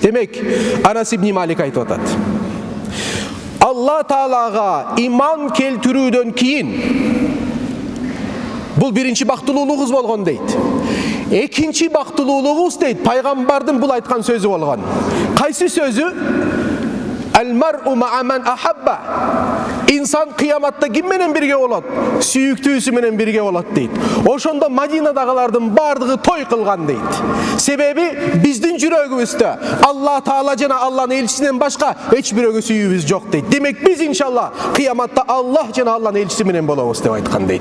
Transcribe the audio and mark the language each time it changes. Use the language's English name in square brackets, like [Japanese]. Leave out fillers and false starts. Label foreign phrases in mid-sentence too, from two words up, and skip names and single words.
[Kyrgyz] Демек, Анас ибн Малик айтып атат: Алла Таалага иман келтирүүдөн кийин бул биринчи бактылуулугубуз болгон дейт. Экинчи бактылуулугубуз дейт, пайгамбардын бул айткан сөзү болгон. Кайсы сөзү? [Arabic] المرء مع من أحب. [Kyrgyz] İnsan kıyamatta kim менен birge болот? Сүйүктүүсү менен birge болот дейт. Ошондо Мадинадагылардын бардыгы той кылган дейт. Себеби биздин жүрөгүбүздө Алла Таала жана Алланын элчисинен башка эч бирөөгө сүйүүбүз жок дейт. Демек биз иншалла кыяматта Аллах жана Алланын элчиси менен болобуз деп айткан дейт.